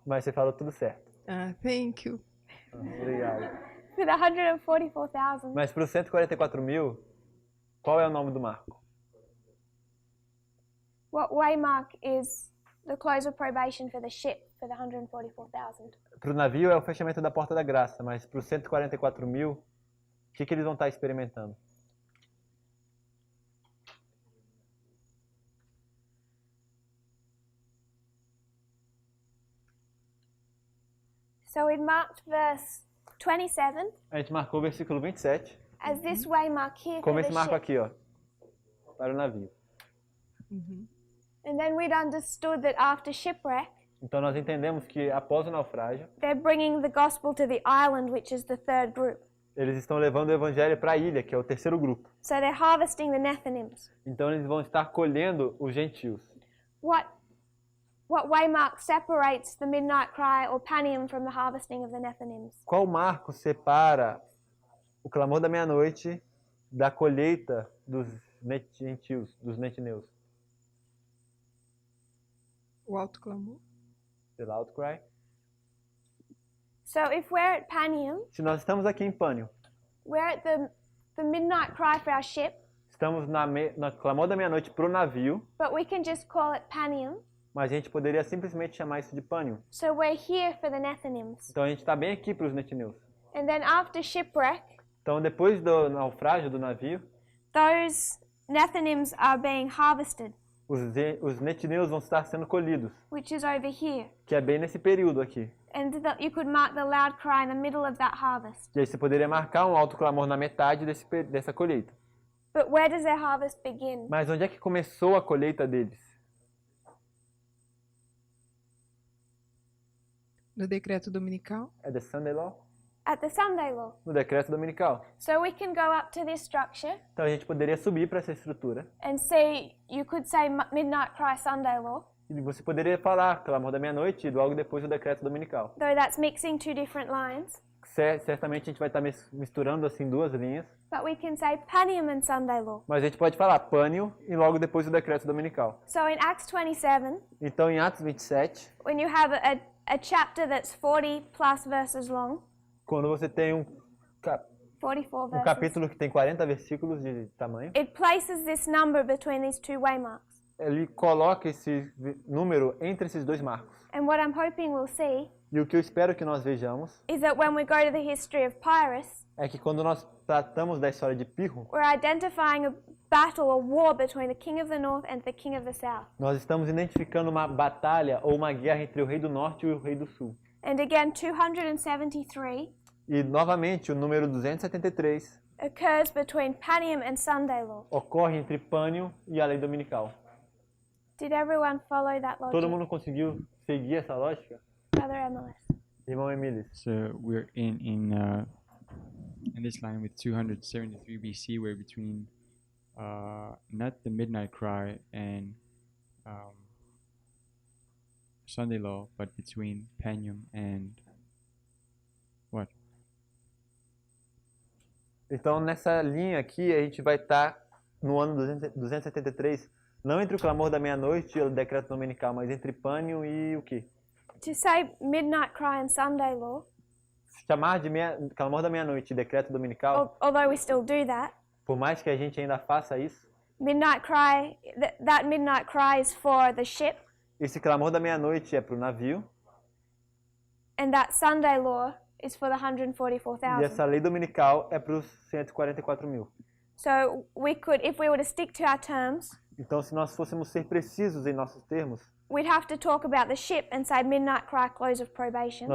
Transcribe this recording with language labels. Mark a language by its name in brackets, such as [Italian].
[Portuguese] mas você falou tudo certo. [English] Ah, thank you. [Portuguese] Obrigado. [English] For the 144,000, [Portuguese] Mas para os 144 mil, qual é o nome do marco? [English] what waymark is the close of probation for the ship for the 144,000? [Portuguese] Para o navio é o fechamento da porta da graça, mas para os 144 mil, o que eles vão estar experimentando? [English] So we marked verse 27 [Portuguese] A gente marcou o versículo 27, [English] as this waymark here [Portuguese] como [English] for [Portuguese] esse [English] the [Portuguese] marco [English] ship. [Portuguese] aqui, ó, para o navio. Uhum. [English] And then we'd understood that after shipwreck, [Portuguese] Então nós entendemos que após o naufrágio, [English] they're bringing the gospel to the island, which is the third group. [Portuguese] eles estão levando o evangelho para a ilha, que é o terceiro grupo. [English] So they're harvesting the Nethinims. [Portuguese] Então eles vão estar colhendo os gentios. [English] What waymark separates the midnight cry or Panium from the harvesting of the Nethinims? [Portuguese] Qual marco separa o clamor da meia-noite da colheita dos gentios, dos netineus? O alto clamor. [English] The loud cry. So if we're at Panium, [Portuguese] Se nós estamos aqui em Pânio, [English] we're at the midnight cry for our ship, [Portuguese] estamos na clamor da meia-noite para o navio, [English] but we can just call it Panium. [Portuguese] mas a gente poderia simplesmente chamar isso de Pânio. [English] So we're here for the Nethinims. [Portuguese] Então a gente está bem aqui para os netineus. [English] And then after shipwreck, [Portuguese] Então depois do naufrágio do navio, [English] those Nethinims are being harvested, [Portuguese] os netineus vão estar sendo colhidos, [English] which is over here. [Portuguese] que é bem nesse período aqui. [English] And you could mark the loud cry in the middle of that harvest. [Portuguese] E aí você poderia marcar um alto clamor na metade dessa colheita. [English] But where does their harvest begin? [Portuguese] Mas onde é que começou a colheita deles? No decreto dominical. [English] É the Sunday Law? At the Sunday law. [Portuguese] No decreto dominical. [English] So we can go up to this structure [Portuguese] Então a gente poderia subir para essa estrutura. [English] and see, you could say Midnight Cry Sunday law, [Portuguese] E você poderia falar clamor da meia-noite e logo depois o decreto dominical. [English] though that's mixing two different lines. [Portuguese] Certamente a gente vai estar misturando assim duas linhas. [English] But we can say Panium and Sunday law. [Portuguese] Mas a gente pode falar pânio e logo depois o decreto dominical. [English] So in Acts 27, [Portuguese] Então em Atos 27, [English] when you have a chapter that's 40 plus verses long, [Portuguese] quando você tem um [English] 44 verses, [Portuguese] capítulo que tem 40 versículos de tamanho, [English] it places this number between these two waymarks. [Portuguese] ele coloca esse número entre esses dois marcos. [English] And what I'm hoping we'll see [Portuguese] E o que eu espero que nós vejamos [English] is that when we go to the history of Pyrrhus, [Portuguese] é que quando nós tratamos da história de Pirro, [English] we're identifying a battle, a war between the king of the north and the king of the south. [Portuguese] nós estamos identificando uma batalha ou uma guerra entre o rei do norte e o rei do sul. [English] And again, 273 [Portuguese] E novamente o número 273 [English] occurs between Panium and Sunday law. [Portuguese] ocorre entre Pânio e a lei dominical. [English] Did everyone follow that logic? [Portuguese] Todo mundo conseguiu seguir essa lógica? [English] Brother MLS. [Portuguese] Irmão Emilis. [English] So we're in this line with 273 BC. We're between not the midnight cry and Sunday law, but between Panium and what? [Portuguese] Então nessa linha aqui a gente vai estar no ano 273 Não entre o clamor da meia-noite e o decreto dominical, mas entre pânico e o quê? [English] To say midnight cry and Sunday law, [Portuguese] Chamar de clamor da meia-noite e decreto dominical, [English] although we still do that, [Portuguese] por mais que a gente ainda faça isso, [English] midnight cry, that midnight cry is for the ship, [Portuguese] esse clamor da meia-noite é para o navio [English] and that Sunday law is for the [Portuguese] e [English] 144,000. [Portuguese] essa lei dominical é para os 144 mil. [English] So we could, if we were to stick to our terms, [Portuguese] Então, se nós fôssemos ser precisos em nossos termos, [English] we'd have to talk about the ship and say midnight cry, close of probation.